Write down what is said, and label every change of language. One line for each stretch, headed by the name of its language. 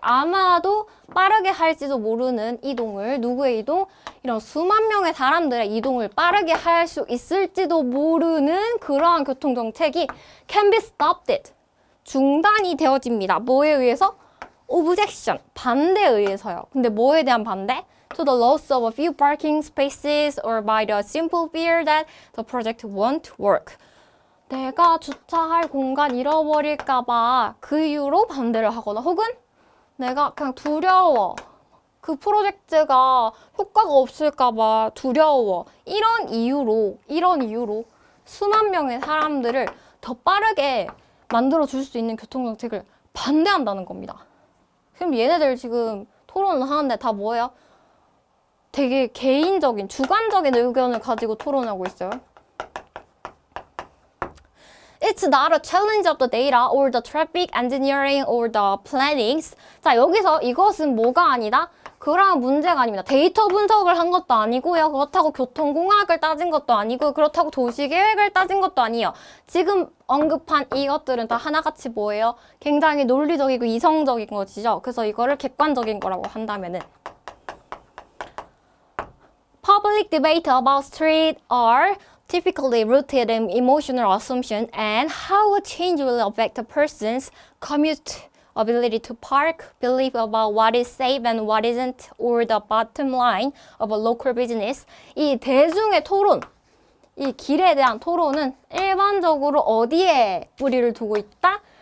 Korean: 아마도 빠르게 할지도 모르는 이동을, 누구의 이동? 이런 수만 명의 사람들의 이동을 빠르게 할 수 있을지도 모르는 그러한 교통정책이
English: can be stopped.
Korean: 중단이 되어집니다. 뭐에 의해서? objection, 반대에 의해서요. 근데 뭐에 대한 반대?
English: To the loss of a few parking spaces or by the simple fear that the project won't work.
Korean: 내가 주차할 공간 잃어버릴까봐 그 이유로 반대를 하거나 혹은 내가 그냥 두려워. 그 프로젝트가 효과가 없을까봐 두려워. 이런 이유로 수만 명의 사람들을 더 빠르게 만들어줄 수 있는 교통정책을 반대한다는 겁니다. 그럼 얘네들 지금 토론을 하는데 다 뭐예요? 되게 개인적인, 주관적인 의견을 가지고 토론하고 있어요.
English: It's not a challenge of the data or the traffic engineering or the planning.
Korean: 자, 여기서 이것은 뭐가 아니다? 그러한 문제가 아닙니다. 데이터 분석을 한 것도 아니고요. 그렇다고 교통공학을 따진 것도 아니고 그렇다고 도시계획을 따진 것도 아니에요. 지금 언급한 이것들은 다 하나같이 뭐예요? 굉장히 논리적이고 이성적인 것이죠. 그래서 이거를 객관적인 거라고 한다면은
English: Public debate about street are typically rooted in emotional assumption and how a change will affect a person's commute, ability to park, belief about what is safe and what isn't, or the bottom line of a local business.
Korean: 이 대중의 토론, 이 길에 대한 토론은 일반적으로 어디에 뿌리를 두고 있다?